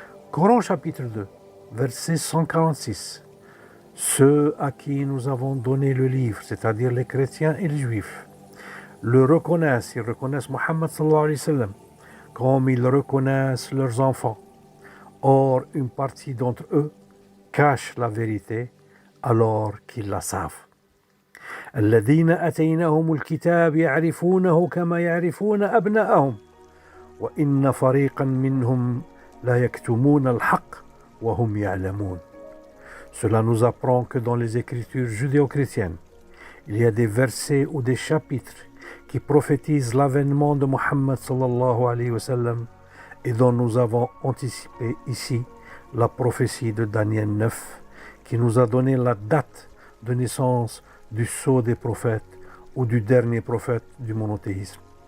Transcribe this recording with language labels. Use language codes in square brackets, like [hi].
[fr] Coran chapitre 2, verset 146. Ceux à qui nous avons donné le livre, c'est-à-dire les chrétiens et les juifs, le reconnaissent, ils reconnaissent Mohammed sallallahu alayhi wa sallam, comme ils reconnaissent leurs enfants. Or, une partie d'entre eux cache la vérité alors qu'ils la savent. [ar] الذين أتيناهم الكتاب يعرفونه كما يعرفون أبناءهم وإن فريقا منهم لا يكتمون الحق وهم يعلمون. [fr] Cela nous apprend que dans les écritures judéo-chrétiennes, il y a des versets ou des chapitres qui prophétisent l'avènement de Mohammed sallallahu alayhi wa sallam et dont nous avons anticipé ici la prophétie de Daniel 9 qui nous a donné la date de naissance du sceau des prophètes ou du dernier prophète du monothéisme.